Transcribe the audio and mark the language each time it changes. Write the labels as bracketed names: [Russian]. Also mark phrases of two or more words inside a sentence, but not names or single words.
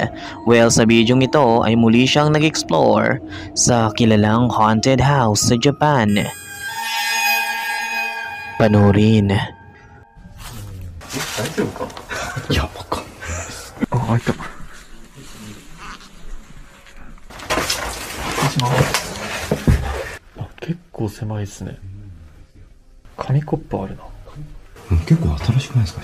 [Filipino] Well, sa bidyong ito ay muli siyang nag-explore sa kilalang haunted house sa Japan. Panoorin. [Japanese] 結構狭いですね。紙コップあるな。結構新しくないですか？